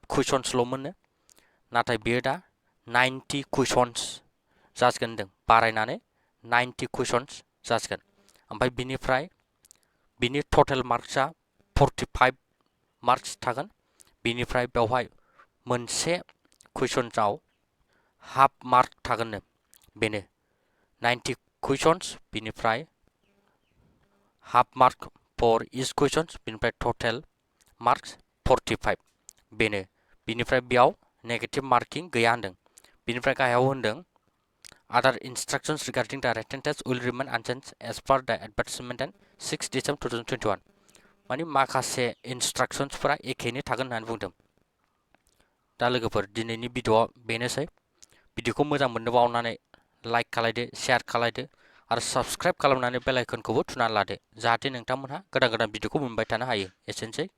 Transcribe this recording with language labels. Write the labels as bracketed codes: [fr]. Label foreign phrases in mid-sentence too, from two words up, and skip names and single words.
[brx] कुइसन्सल' मोनो नाथाय बेयो दा 90 कुइसन्स जासिगोन होनदों बारायनानै 90 कुइसन्स जासिगोन ओमफ्राय बिनिफ्राय बिनि [en] total marks [brx] 45 मार्क्स थागोन बिनिफ्राय बेवहाय मोनसे कुइसन्सआव [en] half mark [brx] थागोननो बेनो 90 कुइसन्स बिनिफ्राय [en] half mark for each question [brx] बिनिफ्राय [en] total marks 45 [brx] बेनो बिनिफ्राय बेयाव [en] negative marking [brx] गैया होनदों बिनिफ्राय गाहायाव होनदों [en] Other instructions regarding the written test will remain unchanged as per the advertisement on 6 December 2021. [brx] माने माखासे इन्सट्राक्सन्सफोरा एखेयैनो थागोन होननानै बुंदों। दा लोगोफोर दिनैनि भिडिअ'आ बेनोसै। भिडिअ'खौ मोजां मोनोबा अननानै लाइक खालायदो, शेयार खालायदो आरो साबस्क्राइब खालामनानै बेल आइकनखौबो थुनानै लादो जाहाथे नोंथांमोनहा गोदान भिडिअ'खौ मोनबाय थानो हायो।